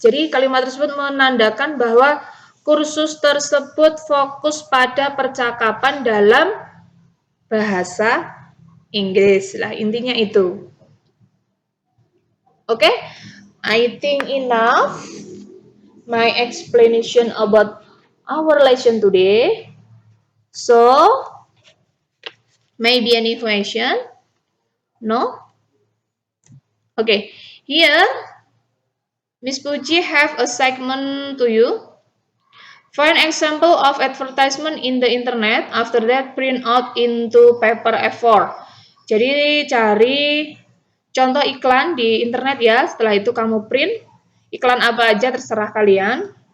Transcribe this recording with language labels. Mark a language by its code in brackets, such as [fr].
[id] Jadi kalimat tersebut menandakan bahwa kursus tersebut fokus pada percakapan dalam bahasa Inggris. Lah, intinya itu. [en] Oke, I think enough my explanation about our lesson today. So, maybe any question? No? Okay, here Miss Puji have a segment to you. Find example of advertisement in the internet. After that, print out into paper A4. [id] Jadi cari contoh iklan di internet ya. Setelah itu kamu print iklan apa aja terserah kalian.